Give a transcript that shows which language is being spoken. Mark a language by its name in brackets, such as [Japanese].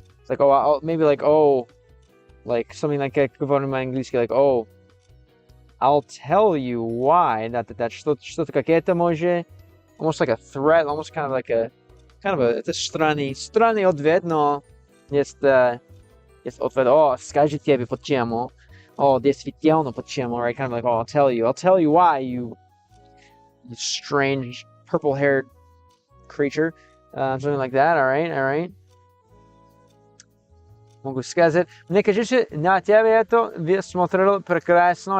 [English] It's like, oh, maybe like, oh, like something like [Russian] как говорим на английский, [English] like, oh, I'll tell you why. [Russian] That что-то какое-то может, [English] almost like a threat, almost kind of like a, [Russian] это странный ответ, но есть ответ, о, скажи тебе почему, о, действительно почему, right? [English] Kind of like, oh, I'll tell you why, you strange purple-haired creature, something like that. All right. [Russian] Могу сказать, мне кажется, на тебе это смотрело прекрасно.